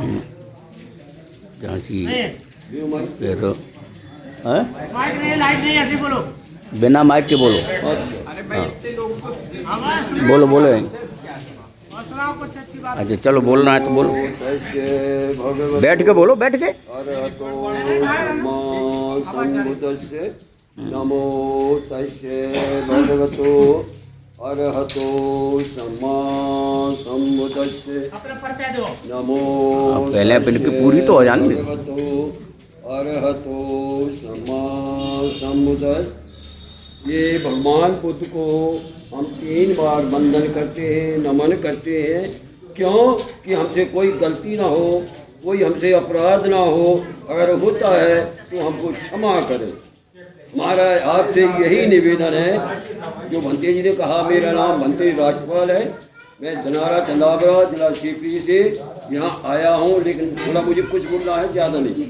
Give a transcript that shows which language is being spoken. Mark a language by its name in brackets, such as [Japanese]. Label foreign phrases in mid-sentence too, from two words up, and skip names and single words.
[Hindi] झांसी फिर माइक नहीं, लाइट नहीं, ऐसे बोलो, बिना माइक के बोलो। अरे भाई इतने लोग तो आवाज बोलो बोलो। और सुनाओ कुछ अच्छी बात। अच्छा चलो बोलना है तो बोलो, बैठ के बोलो, बैठ के। [Pali] नमो तस्से भगवतो अरहतो सम्मा सम्बुद्धस्से [Hindi] अपना परिचय दो। [Pali] नमो [Hindi] पहले अपनी की पूरी तो हो जानी। [Pali] अरहतो सम्मा सम्बुद्धस्से। [Hindi] ये भगवान बुद्ध को हम 3 बार वंदन करते हैं, नमन करते हैं। क्यों कि हमसे कोई गलती ना हो, कोई हमसे अपराध ना हो, अगर होता है तो हमको क्षमा करें। हमारा आपसे यही निवेदन है जो भंते जी ने कहा, मेरा नाम भंते राजपाल है, मैं धनारा चंदावरा जिला सीपी से यहाँ आया हूँ, लेकिन थोड़ा मुझे कुछ बोलना है, ज़्यादा नहीं।